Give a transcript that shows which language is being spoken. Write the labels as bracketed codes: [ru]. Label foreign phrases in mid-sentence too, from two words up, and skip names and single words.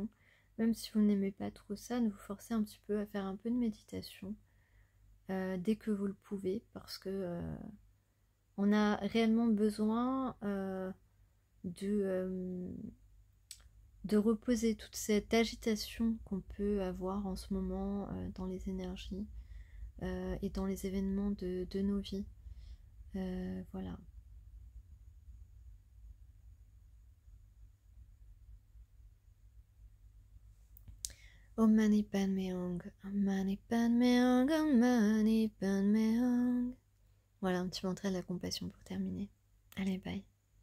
[fr] Même si vous n'aimez pas trop ça, de vous forcer un petit peu à faire un peu de méditation dès que vous le pouvez, parce que on a réellement besoin de reposer toute cette agitation qu'on peut avoir en ce moment dans les énergies et dans les événements de nos vies. Voilà. [sa] Om Mani Padme Hum, Om Mani Padme Hum, Om Mani Padme Hum. [fr] Voilà un petit mantra de la compassion pour terminer. Allez, bye.